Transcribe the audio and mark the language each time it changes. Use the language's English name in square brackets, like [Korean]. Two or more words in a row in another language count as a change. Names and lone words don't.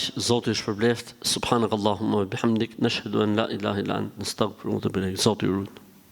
[Albanian] Zoti ju shpërbleft. [Arabic] سبحانك اللهم وبحمدك نشهد أن لا إله إلا أنت نستغفرك ونتوب إليك. [Albanian] Zoti ju rujt.